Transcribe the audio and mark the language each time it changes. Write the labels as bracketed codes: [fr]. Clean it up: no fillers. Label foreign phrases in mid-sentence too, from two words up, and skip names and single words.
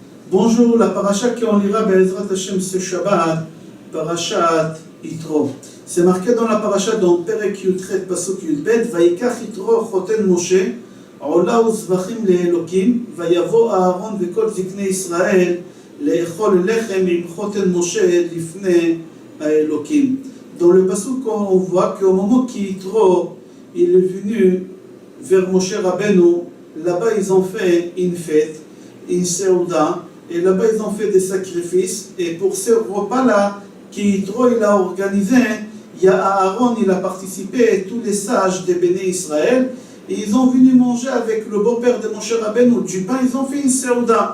[fr] Bonjour, la paracha qu'on lira [he] בעזרת השם [fr] ce Shabbat, parachat Yitro. C'est marqué dans la paracha dans [he] פרק י״ח פסוק י״ב, ויקח יתרו חותן משה, עולה וזבחים לאלוקים, ויבא אהרן וכל זקני ישראל, לאכול לחם עם חותן משה לפני אלוקים. [fr] Dans le pasuk, on voit qu'au moment qu'Yitro il est venu vers Moshe Rabbeinu, là-bas ils ont fait une fête, une seuda, et là-bas ils ont fait des sacrifices, et pour ce repas-là, qu'Yitro il a organisé, il y a Aaron, il a participé, et tous les sages des [he] בני ישראל, [fr] et ils ont venu manger avec le beau-père de Moshe Rabbeinu du pain, ils ont fait une seuda.